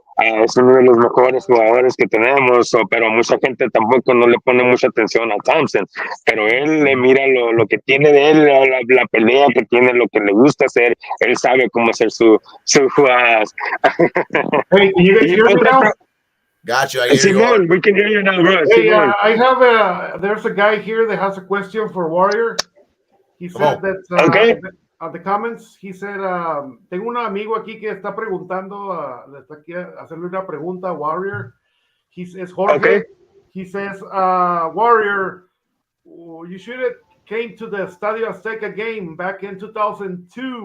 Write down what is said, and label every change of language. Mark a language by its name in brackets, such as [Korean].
[Spanish] Es uno de los mejores jugadores que tenemos, pero mucha gente tampoco no le pone mucha atención a Thompson, pero él le mira lo que tiene de él, la pelea que tiene, lo que le gusta hacer, él sabe cómo hacer sus jugadas. [English] Hey, you guys hear me now? Got you. I hear Simon, you. We can hear you now, bro. Hey, I have there's a guy here that has a question for Warrior. He said that okay. On the comments, he said, [Spanish] tengo un amigo aquí que está preguntando, le está aquí hacerle una pregunta a Warrior. Es Jorge. [English] Okay. He says, Warrior, you should have came to the Estadio Azteca game back in 2002.